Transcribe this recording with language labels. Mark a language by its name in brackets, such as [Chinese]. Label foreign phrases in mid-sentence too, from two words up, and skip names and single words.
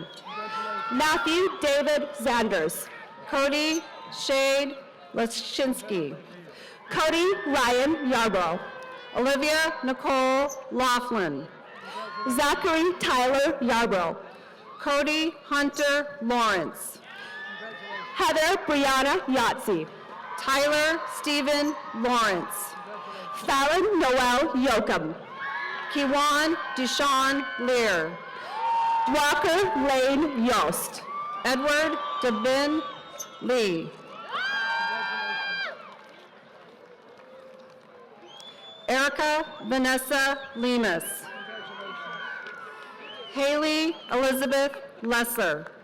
[English] Matthew David Zanders. Cody Shade Lashinsky. Cody Ryan Yarbrough. Olivia Nicole Laughlin. Zachary Tyler Yarbrough. Cody Hunter Lawrence. Heather Brianna Yahtzee. Tyler Stephen Lawrence. Fallon Noel Yoakum. Kiwan Deshawn Lear. Walker Lane Yost. Edward Devin Lee. Erica Vanessa Lemus. Haley Elizabeth Lesser.